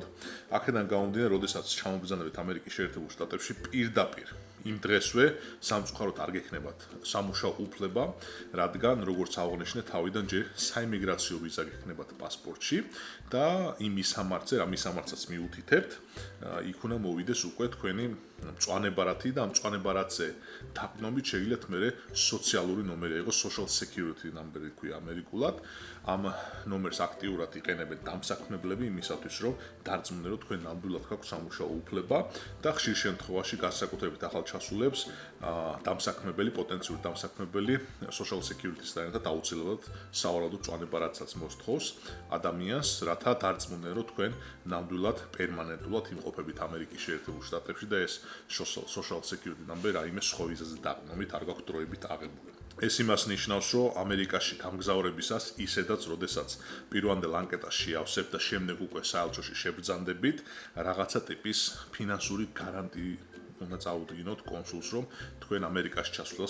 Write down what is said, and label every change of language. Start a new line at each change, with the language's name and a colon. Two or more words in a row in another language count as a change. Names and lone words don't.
Georgian: აქედან გამომდინარე, როდესაც ჩამობრძანებით ამერიკის შეერთებულ შტატებში პირდაპირ იმ დღესვე სამწუხაროდ არ გექნებათ სამუშაო უფლება, რადგან როგორც აღნიშნე, თავიდან ჯერ საიმიგრაციო ვიზა გექნებათ პასპორტში და იმ მისამართზე, რა მისამართსაც მიუთითებთ, იქ უნდა მოვიდეს უკვე თქვენი მწვანე ბარათი და ამ მწვანე ბარათზე დაკნობით შეგიძლიათ მერე სოციალური ნომერი აიღოს,
English: social security number
Georgian: ქვია ამერიკულად. ამ ნომერს აქტიურად იყენებენ დამსაქმებლები იმისათვის, რომ დარწმუნდნენ, რომ თქვენ ნამდვილად გაქვთ სამუშაო უფლება და ხშირ შემთხვევაში განსაკუთრებით ახალ ჩასულებს დამსაქმებელი, პოტენციური დამსაქმებელი
English: social security-
Georgian: სთან ერთად აუცილებლად სავარაუდო წვანება რაცაც მოსთხოვს ადამიანს, რათა დარწმუნდნენ, რომ თქვენ ნამდვილად პერმანენტულად იმყოფებით ამერიკის შეერთებულ შტატებში და ეს
English: social security number
Georgian: რაიმე სხვა ვიზაზე დაყრდნობით არ გაქვთ დროებით აღებული. ეს იმას ნიშნავს, რომ ამერიკაში გამგზავრებისას ისედაც, როდესაც პირვანდელ ანკეტას შეავსებთ და შემდეგ უკვე საელჩოში შებრძანდებით, რაღაცა ტიპის ფინანსური გარანტია უნდა წაუდგინოთ კონსულს, რომ თქვენ ამერიკაში ჩასვლას